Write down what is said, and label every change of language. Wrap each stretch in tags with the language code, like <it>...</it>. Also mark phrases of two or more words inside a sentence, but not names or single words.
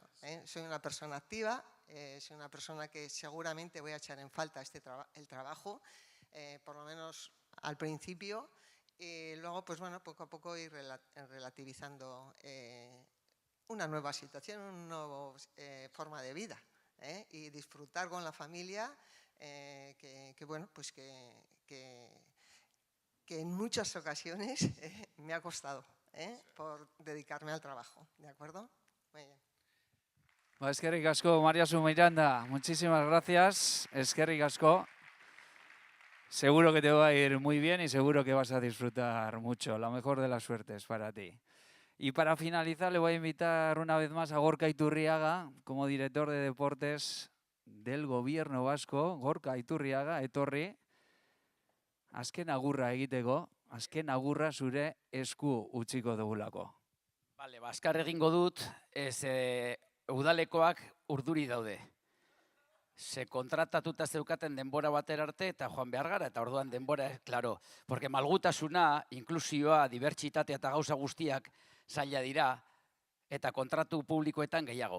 <es>Soy una persona activa, soy una persona que seguramente voy a echar en falta el trabajo, por lo menos al principio, y luego poco a poco ir relativizando una nueva situación, una nueva forma de vida, y disfrutar con la familia, que en muchas ocasiones me ha costado por dedicarme al trabajo, ¿de acuerdo? Muy bien.</es> <eu>Eskerrik asko,</eu> <es>Mariasun Miranda, muchísimas gracias.</es> <eu>Eskerrik asko.</eu> <es>Seguro que te va a ir muy bien y seguro que vas a disfrutar mucho. La mejor de las suertes para ti. Y para finalizar le voy a invitar una vez más a Gorka Iturriaga como director de deportes del Gobierno vasco.</es> <eu>Gorka Iturriaga, etorri. Azken agurra egiteko, azken agurra zure esku utziko dugulako. Bale, azkar egingo dut, udalekoak urduri daude. Se kontratatuta zeukaten denbora batera arte eta joan behar gara, eta orduan denbora,</eu> <es>claro, porque</es> <eu>malgutasuna, inklusioa, dibertsitatea eta gauza guztiak zaila dira, eta kontratu publikoetan gehiago.</eu>